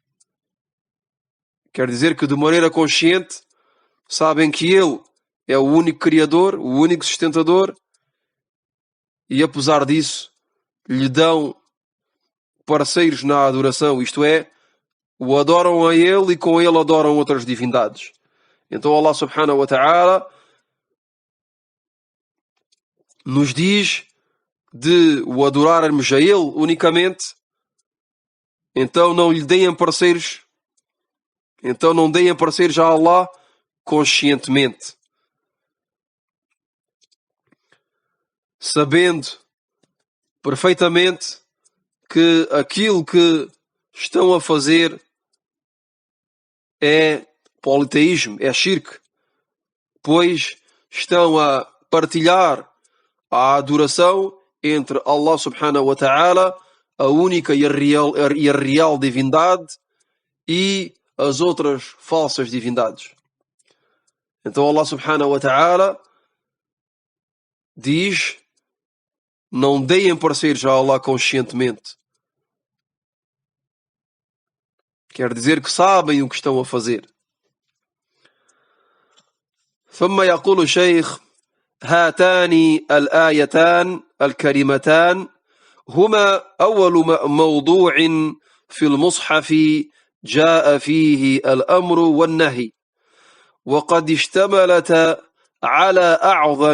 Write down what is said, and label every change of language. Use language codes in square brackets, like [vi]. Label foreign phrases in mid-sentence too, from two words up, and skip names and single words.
[pt] Quer dizer que de maneira consciente sabem que Ele é o único Criador, o único sustentador, e apesar disso lhe dão parceiros na adoração, isto é, o adoram a Ele e com Ele adoram outras divindades. Então Allah [ar] سبحانه وتعالى [pt] nos diz de o adorarmos a Ele unicamente. Então não lhe deem parceiros, então não deem parceiros a Allah conscientemente, sabendo perfeitamente que aquilo que estão a fazer é politeísmo, é shirk, pois estão a partilhar a adoração entre Allah [ar] سبحانه وتعالى, [pt] a única e a real divindade, e as outras falsas divindades. Então Allah [ar] سبحانه وتعالى [pt] diz: não deem parceiros a Allah conscientemente. Quer dizer que sabem o que estão a fazer. [ar] ثم يقول الشيخ: هاتان الآيتان الكريمتان هما أول موضوع في المصحف جاء فيه الأمر والنهي، وقد اشتملتا على أعظم